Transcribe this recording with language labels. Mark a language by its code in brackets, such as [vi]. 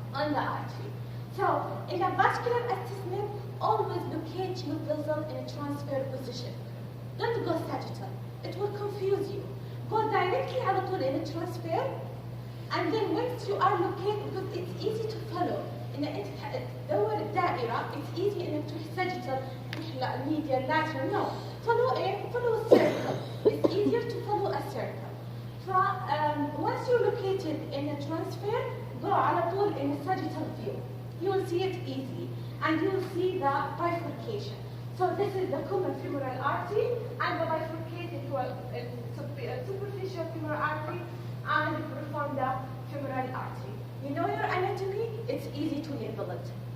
[en] On the artery. So in a vascular assessment, always locate your vessel in a transfer position. Don't go sagittal. It will confuse you. Go directly [ar] على طول [en] in a transfer, and then once you are located, because it's easy to follow. [ar] إن أنت تدور الدائرة, [en] it's easy [ar] إنك تروح sagittal, تروح medial, lateral. [en] No, follow it. Follow a circle. It's easier to follow a circle. So once you're located in a transfer, go [ar] على طول [en] in a sagittal view. You will see it easily, and you will see the bifurcation. So this is the common femoral artery, and the bifurcated superficial femoral artery, and profonda femoral artery. You know your anatomy, it's easy to label it.